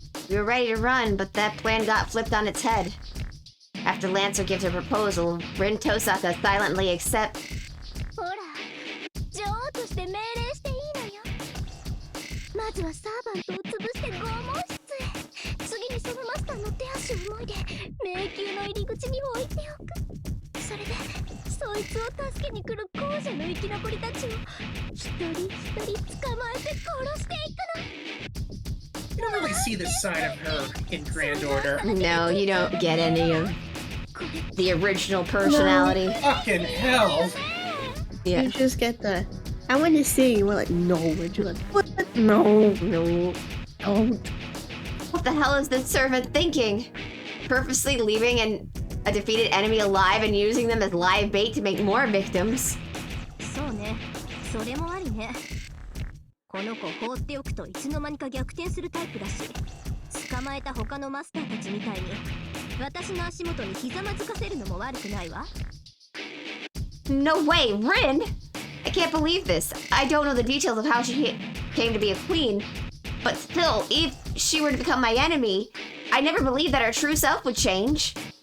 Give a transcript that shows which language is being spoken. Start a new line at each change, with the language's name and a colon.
English: We were ready to run, but that plan got flipped on its head. After Lancer gives her proposal, Rin Tosaka silently accepts.
Japanese: ほら女王として命令していいのよまずはサーバントを潰して拷問室へ次にそのマスターの手足をもいで迷宮の入り口に置いておくそれでそいつを助けに来る後者の生き残りたちを一人一人捕まえて殺していくの
English: You don't really see this side of her in Grand Order. No, you don't get any of the original personality. Fucking hell! Yeah. You just get the, I want to sing. We're like, no. We're just like, what? No, no, don't. What the hell is this servant thinking? Purposely leaving a defeated enemy alive and using them as live bait to make more victims.
Japanese: そうねそれもありねこの子放っておくといつの間にか逆転するタイプだし捕まえた他のマスターたちみたいに私の足元にひざまずかせるのも悪くないわ
English: No way, Rin! I can't believe this. I don't know the details of how she came to be a queen, but still, if she were to become my enemy, I never believed that her true self would change.